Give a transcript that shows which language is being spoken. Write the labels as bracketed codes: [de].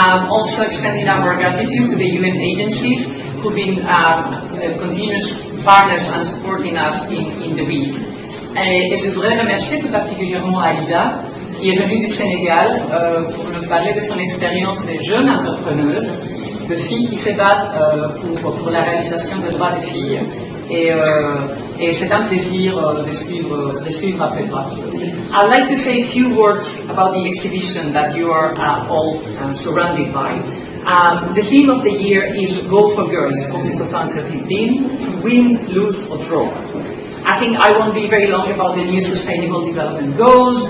[en] Also extending our gratitude to the UN agencies who've been continuous partners and supporting us in the week. [fr] Et je voudrais remercier tout particulièrement Aïda, qui est venue du Sénégal pour nous parler de son expérience de jeune entrepreneuse, de filles qui se battent pour la réalisation des droits des filles. Et c'est un plaisir de suivre après toi. [en] I'd like to say a few words about the exhibition that you are all surrounded by. The theme of the year is Goal for Girls, post 2015, win, lose or draw. I think I won't be very long about the new Sustainable Development Goals.